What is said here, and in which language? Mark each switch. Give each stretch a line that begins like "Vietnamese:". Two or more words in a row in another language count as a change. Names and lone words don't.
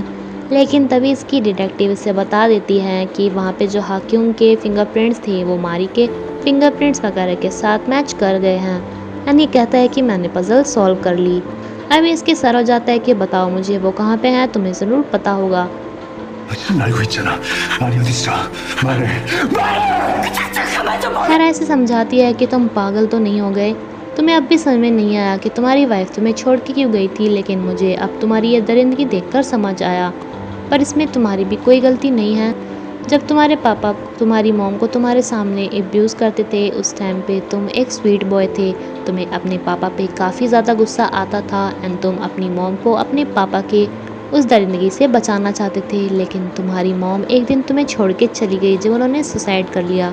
Hindi: लेकिन तभी इसकी डिटेक्टिव इसे बता देती है कि वहाँ पे जो हाक्यूम के फिंगरप्रिंट्स थे वो मारी के फिंगरप्रिंट्स वगैरह के साथ मैच कर गए हैं एंड ये कहता है कि मैंने
English: puzzle solve
Hindi: कर ली। अभी इसके सर हो जाता है कि बताओ मुझे वो कहाँ पे हैं, तुम्हें ज़रूर पता होगा।
Korean: 알고 있잖아. 말이 어디 있어? 말해.
Hindi: खैर ऐसे समझाती है कि तुम पागल तो नहीं हो गए, तुम्हें अब भी समझ में नहीं आया कि तुम्हारी वाइफ तुम्हें छोड़ के क्यों गई थी, लेकिन मुझे अब तुम्हारी ये दरिंदगी देखकर समझ आया। पर इसमें तुम्हारी भी कोई गलती नहीं है। जब तुम्हारे पापा तुम्हारी मॉम को तुम्हारे सामने एब्यूज़ करते थे उस टाइम पे तुम एक
English: sweet boy
Hindi: थे, तुम्हें अपने पापा पे काफ़ी ज़्यादा गुस्सा आता था एंड तुम अपनी मॉम को अपने पापा के उस दरिंदगी से बचाना चाहते थे, लेकिन तुम्हारी मॉम एक दिन तुम्हें छोड़ के चली गई जब उन्होंने सुसाइड कर लिया।